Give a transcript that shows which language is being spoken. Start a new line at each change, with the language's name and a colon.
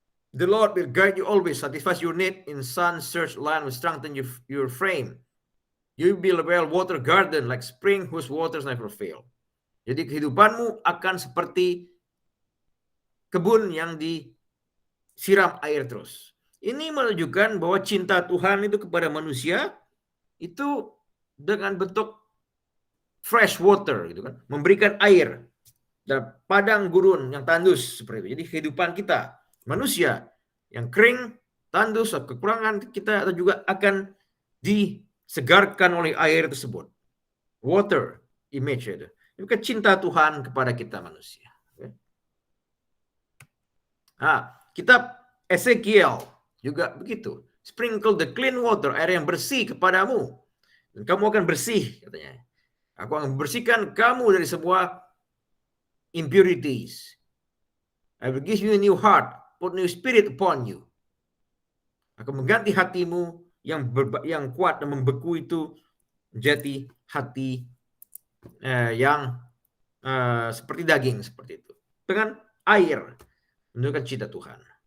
English: The Lord will guide you always, satisfy your need in sun-searched land, will strengthen your frame. You will build a well-watered garden like spring whose waters never fail.
Indonesian: Jadi kehidupanmu akan seperti kebun yang disiram air terus. Ini menunjukkan bahwa cinta Tuhan itu kepada manusia itu dengan bentuk
English: fresh water
Indonesian: gitu kan, memberikan air dan padang gurun yang tandus seperti itu. Jadi kehidupan kita manusia yang kering, tandus, kekurangan kita atau juga akan disegarkan oleh air tersebut.
English: Water image
Indonesian: itu. Itu cinta Tuhan kepada kita manusia. Kitab Ezekiel juga begitu.
English: Sprinkle the clean water,
Indonesian: air yang bersih kepadamu. Dan kamu akan bersih, katanya. Aku akan membersihkan kamu dari semua impurities.
English: I will give you a new heart, put new spirit upon you.
Indonesian: Aku mengganti hatimu yang kuat dan membeku itu menjadi hati yang seperti daging seperti itu. Dengan air menunjukkan cinta Tuhan.